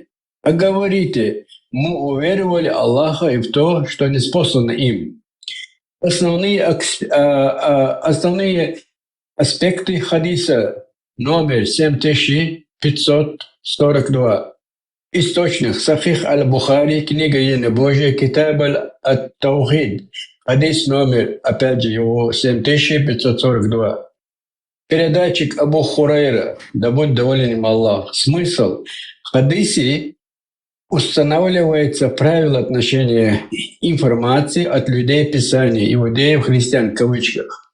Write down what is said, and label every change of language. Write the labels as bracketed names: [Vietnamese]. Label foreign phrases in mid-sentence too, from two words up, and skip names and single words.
[Russian] А говорите: мы уверовали Аллаха и в то, что ниспослано им. Основные аспекты хадиса номер 7542. Источник Сахих аль-Бухари, книга Единобожия, Китаб аль-Таухид. Хадис номер, опять же, его 7542. Передатчик Абу Хурайра, да будет доволен им Аллах. Смысл. В хадисе устанавливается правило отношения информации от людей Писания, иудеев, христиан, в кавычках.